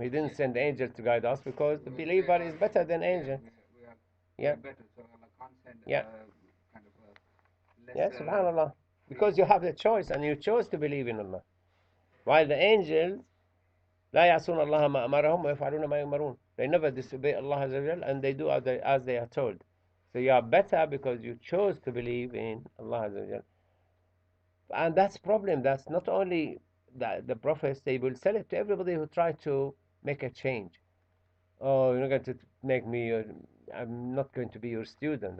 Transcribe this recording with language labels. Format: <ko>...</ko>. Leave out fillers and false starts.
<en>He didn't send angels to guide us because the believer is better than angels. We are better, so Allah can't send kind of a lesser. Yeah, subhanallah. Because you have the choice and you chose to believe in Allah. While the angels,</en> <ar>لا يعصون الله ما أمرهم ويفعلون ما يؤمرون.</ar> <en>They never disobey Allah Azza wa Jal and they do as they are told. So you are better because you chose to believe in Allah Azza wa Jal. And that's problem. That's not only the prophets, they will sell it to everybody who try to make a change. Oh, you're not going to make me I'm not going to be your student.</en>